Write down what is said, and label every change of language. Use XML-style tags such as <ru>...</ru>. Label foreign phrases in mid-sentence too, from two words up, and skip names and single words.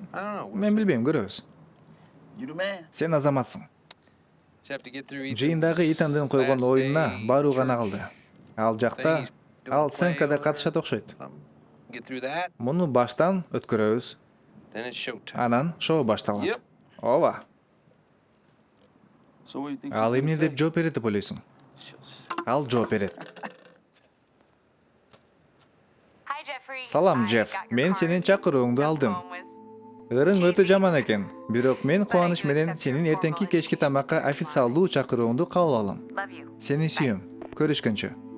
<en>I don't know. we'll</en> <ky>мен</ky> <en>see.</en> <ky>билбейм, көрөбүз.</ky> <en>You the man.</en> <ky>Сен азаматсың.</ky> <en>Just have to get through Ethan's</en> <ky>Жыйындагы Итандын койгон</ky> <en>last</en> <ky>оюнуна</ky> <en>day</en> <ky>баруу</ky> <en>church.</en> <ky>гана калды. Ал</ky> <en>Then</en> <ky>жакта</ky> <en>he's doing</en> <ky>ал</ky> <en>play</en> <ky>сценкада</ky> <en>over</en> <ky>катышат окшойт.</ky> <en>Get through that,</en> <ky>Муну баштан өткөрөбүз.</ky> <en>then it's showtime.</en> <ky>Анан шоу башталат.</ky> <en>Yep.</en> <ky>Ооба.</ky> <en>So what do you think?</en> <ky>Ал</ky> <en>she's</en> <ky>эмне</ky> <en>gonna</en> <ky>деп</ky> <en>say?</en> <ky>жооп берет деп ойлойсуң?</ky> <en>She'll say-</en> <ky>Ал жооп берет.</ky> <en>Hi, Jeffrey.</en> <ky>Салам,</ky> <en>I</en> <ky>Джефф.</ky> <en>got your</en> <ky>Мен</ky> <en>card.</en> <ky>сенин чакырууңду</ky> <en>The</en> <ky>алдым.</ky> <en>poem was-</en> <ky>Ырың өтө жаман экен. Бирок мен кубаныч менен сенин эртеңки кечки тамакка официалдуу чакырууңду кабыл алам.</ky> <en>Love you.</en> <ky>Сени сүйөм. Көрүшкөнчө.</ky>